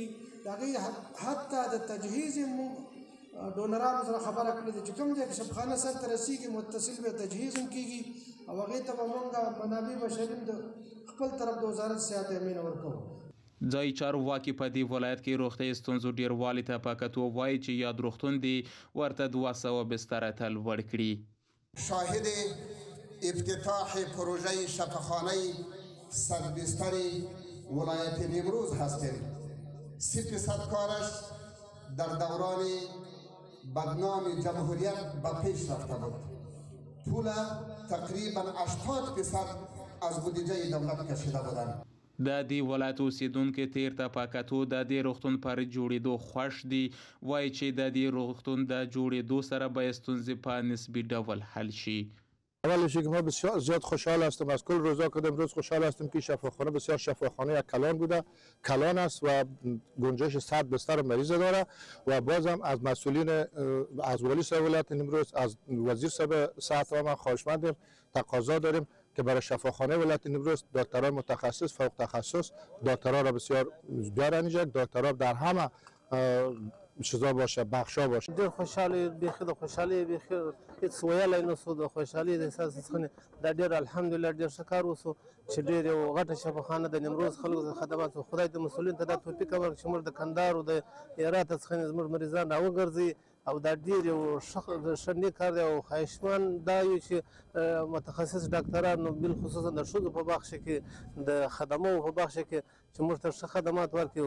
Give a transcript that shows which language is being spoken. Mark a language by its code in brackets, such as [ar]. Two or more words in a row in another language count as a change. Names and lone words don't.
[ps] د هغې حتی د تجهیز یې موږ ډونرانو سره خبره کړې ده چې کوم ځای کې شفاخانه سرته رسېږي [fa] متصل به [ps] تجهیز هم کېږي او هغې ته به موږ منابع بشري د خپل طرف د وزارت صحت تأمین ورکوو. ځایي چارواکي په دې ولایت کې روغتیایي ستونزو ډیروالي ته په کتو وایي چې یاد روغتون دی ورته 200 بستره ته لوړ کړي. [fa] شاهد افتتاح پروژه شفاخانه 100 بستری ولایت نیمروز هستیم. 30% کارش در دوران بدنام جمهوریت به پیش رفته بود. پول تقریبا 80% از بودجه دولت کشیده بودند. [ps] د دې ولایت اوسیدونکي تیر ته په کتو د دې روغتون پر جوړېدو خوښ دي. وایي چې د دې روغتون د جوړېدو سره به ستونزې په نسبی ډول حل شي. [fa] اولش که ما بسیار زیاد خوشحال هستم از کل روزا که امروز خوشحال هستم که شفاخانه بسیار شفاخانه کلان بوده، کلان است و گنجایش 100 بستر مریض داره و بازم از مسئولین از والی صاحب ولایت نیمروز از وزیر صاحب صحت و ما خواهشمندیم، تقاضا داریم که برای شفاخانه ولایت نیمروز دکتران متخصص فوق تخصص دکترها را بسیار بیارن اینجا، دکترها در همه چیزا باشه، بخشا باشه. [ps] ډېر خوشحاله بخیر خوشحالي بخیر هیڅ ویلای نه سو د خوشحالي د احساس څخه دا ډېر الحمدلله ډېر ښه کار وسو چې ډېر یو غټه شفاخانه د نیمروز خلکو د خدماتو خدای د مسؤلین ته د توفیق ورکړي چې موږ د کندهار او د هرات څخه زموږ مریضان راوګرځي او دا ډېر یو ښه نیک کار دی او خواهشمن دا یو چې متخصص ډاکټران بالخصوصا د ښځو په بخش کې د خدماتو په بخش کې چې موږ ته ښه خدمات ورکړي.